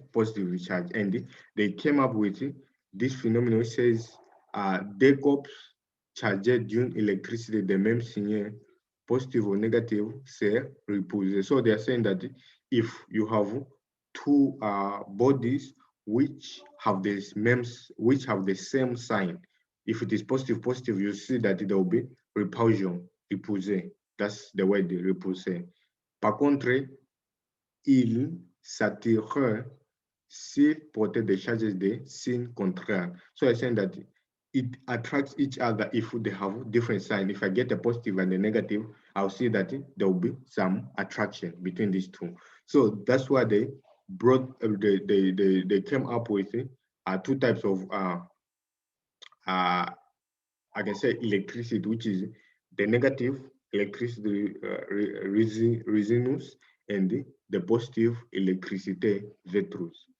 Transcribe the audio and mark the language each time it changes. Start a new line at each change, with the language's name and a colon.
English: Positively charged. And they came up with this phenomenon which says
French: deux corps chargés d'une électricité de même signe,
English: positive or negative,
French: c'est repulsé.
English: So they are saying that if you have two bodies which have the same sign, if it is positive, positive, you see that there will be repulsion, repulsé. That's the word, repulsé.
French: Par contre, il s'attirent s'ils portaient des charges de signes contraires.
English: So I'm saying that it attracts each other if they have different signs. If I get a positive and a negative, I'll see that there will be some attraction between these two. So that's why they brought, they came up with two types of I can say electricity, which is the negative electricity resinus, and the positive electricity vetrus.